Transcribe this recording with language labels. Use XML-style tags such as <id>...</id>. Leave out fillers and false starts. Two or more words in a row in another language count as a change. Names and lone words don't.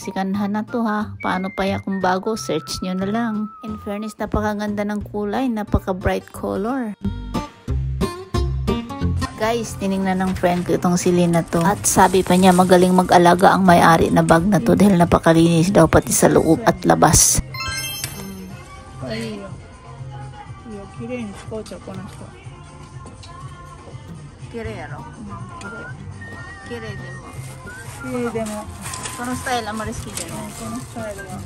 <tl>Sikanhan na to ha. Paano pa ya kung bago? Search nyo na lang. In fairness, napakaganda ng kulay. Napaka</tl> <en>bright color.</en> <tl>Guys, tinignan ng friend ko itong si Lynn na to. At sabi pa niya magaling mag-alaga ang may-ari na bag na to. Dahil napakalinis daw pati sa loob at labas.</tl> <ja>綺麗に使うちゃうこの人。綺麗やろ。綺麗でも。綺麗でも。このスタイルあんまり好きじゃない。このスタイルは。</ja>